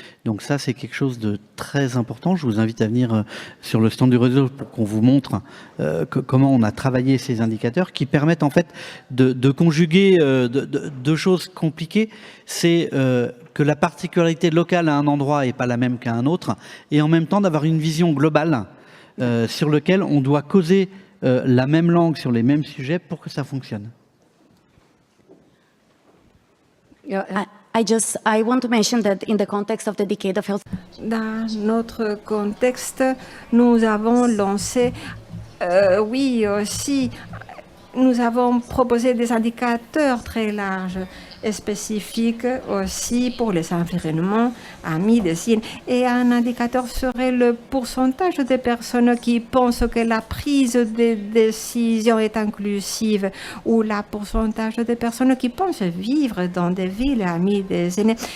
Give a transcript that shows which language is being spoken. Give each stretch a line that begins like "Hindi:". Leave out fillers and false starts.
French: Donc ça, c'est quelque chose de très important. Je vous invite à venir sur le stand du réseau pour qu'on vous montre comment on a travaillé ces indicateurs qui permettent en fait de conjuguer deux choses compliquées. C'est que la particularité locale à un endroit n'est pas la même qu'à un autre, et en même temps d'avoir une vision globale sur laquelle on doit causer la même langue sur les mêmes sujets pour que ça fonctionne.
English: I want to mention that in the context of the Decade of Health.
French: Dans notre contexte, nous avons lancé, oui aussi, nous avons proposé des indicateurs très larges et spécifiques aussi pour les environnements, amis des signes. Et un indicateur serait le pourcentage des personnes qui pensent que la prise de décision est inclusive, ou le pourcentage des personnes qui pensent vivre dans des villes amies des aînés.